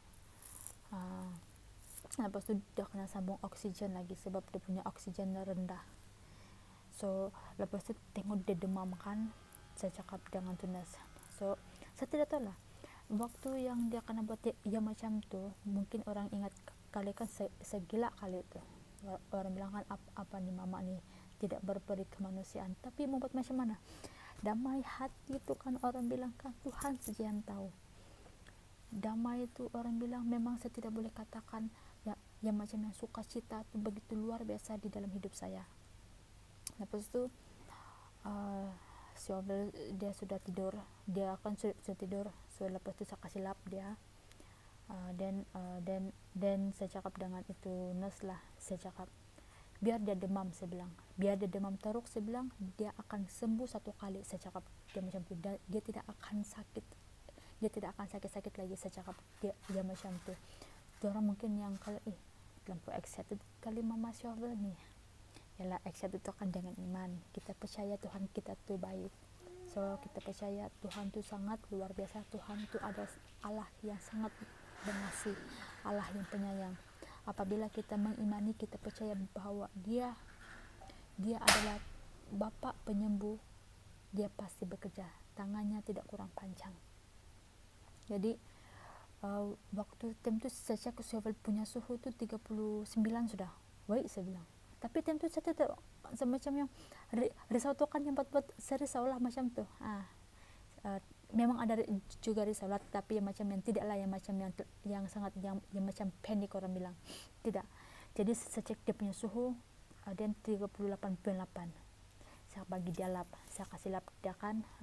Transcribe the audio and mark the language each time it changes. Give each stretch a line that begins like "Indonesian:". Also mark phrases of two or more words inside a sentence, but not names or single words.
Malay: Lepas itu dia kena sambung oksigen lagi sebab dia punya oksigen rendah. So lepas itu tengok dia demam kan, saya cakap dengan tunas. So saya tidak tahu lah waktu yang dia kena buat dia macam tuh, mungkin orang ingat kali kan saya gila kali itu. Orang bilang kan apa nih mama nih tidak berperi kemanusiaan, tapi mau buat macam mana, damai hati itu kan orang bilang kan Tuhan saja yang tahu. Damai itu orang bilang memang saya tidak boleh katakan ya, yang macam yang sukacita itu begitu luar biasa di dalam hidup saya. Lepas itu si Obel dia sudah tidur, dia akan sudah tidur. So lepas itu saya kasih lap dia, dan saya cakap dengan itu nurse lah, saya cakap biar dia demam, saya bilang biar dia demam teruk, saya bilang dia akan sembuh satu kali, saya cakap dia macam itu, dia tidak akan sakit, dia tidak akan sakit-sakit lagi, saya cakap dia macam itu. Orang mungkin yang kalau terlalu excited kali mama Shovel nih, yalah excited itu kan dengan iman, kita percaya Tuhan kita tuh baik. So kita percaya Tuhan tuh sangat luar biasa, Tuhan tuh ada Allah yang sangat mengasihi, Allah yang penyayang. Apabila kita mengimani, kita percaya bahwa dia adalah Bapa penyembuh, dia pasti bekerja, tangannya tidak kurang panjang. Jadi waktu time itu saya cek Shovel punya suhu itu 39 sudah, baik saya bilang. Tapi time itu saya tidak semacam yang risau tuh kan yang buat saya risau lah macam tuh. Memang ada juga risau lah, tapi yang macam yang tidak lah, yang macam yang sangat yang macam panik orang bilang tidak. Jadi saya cek dia punya suhu dan 38.8, saya bagi dia lap, saya kasih lap dia kan.